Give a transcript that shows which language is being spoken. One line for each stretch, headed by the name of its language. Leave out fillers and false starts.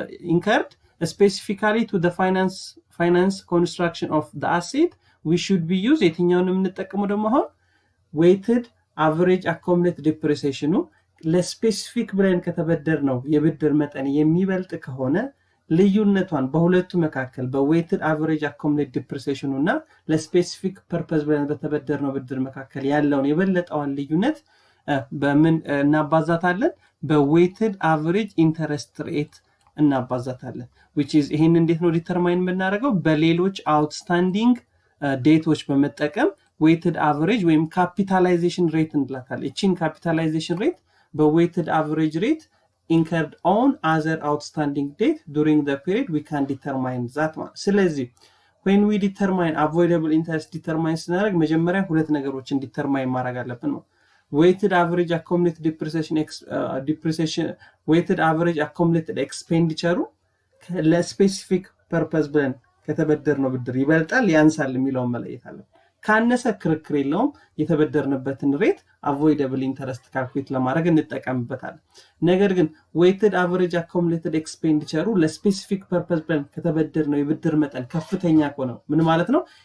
English: incurred specifically to the finance construction of the asset, we should be use
Amharic: የትኛውን የምንጠቀመው ደግሞ አሁን weighted average accumulated depreciation ለስፔሲፊክ ብለን ከተበደር ነው የብድር መጠን የሚበልጥ ከሆነ ልዩነቷን በሁለቱ መካከል በweighted average accumulated depreciation እና ለስፔሲፊክ ፐርፐዝ ብለን በተበደር ነው ብድር መካከል ያለውን የበለጠውን ልዩነት በምን እናባዛታለን? በweighted average interest rate እናባዛታለን። which is ይሄን እንዴት ነው ዲተርማይን የምናደርገው? በሌሎች አውትስታንዲንግ ዴቶች በመጠቀም weighted average ወይም capitalization rate እንላታለን። እቺን capitalization rate በweighted average
English: rate incurred on other outstanding debt during the period we can determine that one.
Amharic: ስለዚህ
English: when we determine avoidable interest
Amharic: determine ስናደርግ መጀመሪያ ሁለት ነገሮችን ዲተርማይን ማድረግ አለብን ነው weighted average accumulated depreciation weighted average accumulated expenditure ለስፔሲፊክ ፐርፐዝ ብለን ከተበደርነው ብድር ይበልጣል ያንሳል የሚለውን መለየት አለብን። ካነሰ ክርክር የለውም የተበደርንበትን ሬት avoidable interest ካልኩሌት ለማድረግ እንጠቀምበታለን። ነገር ግን weighted average accumulated expenditure ለስፔሲፊክ ፐርፐዝ ብለን ከተበደርነው የብድር መጠን ከፍተኛ ከሆነ ምን ማለት ነው?